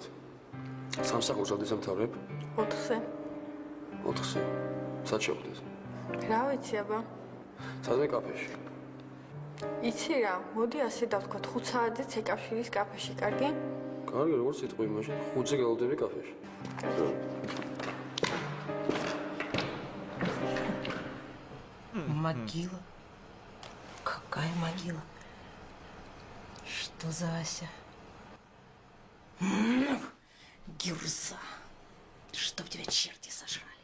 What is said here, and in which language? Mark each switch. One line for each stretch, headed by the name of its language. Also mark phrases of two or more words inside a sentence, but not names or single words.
Georgian: სამსახურს როდის ამთავრებ? 4-ზე. 4-ზე. სად შეხვდეთ? რა ვიცი აბა? სადმე კაფეში. იცი რა, მოდი ასე დავთქვათ, 5 საათზე ცეკავშირის კაფეში, კარგი? კარგი, როგორც იტყვი, მაშინ 5-ზე გელოდები კაფეში.
Russian: Могила? Какая могила? Что за Ася? Гюрза. Чтоб тебя черти сожрали.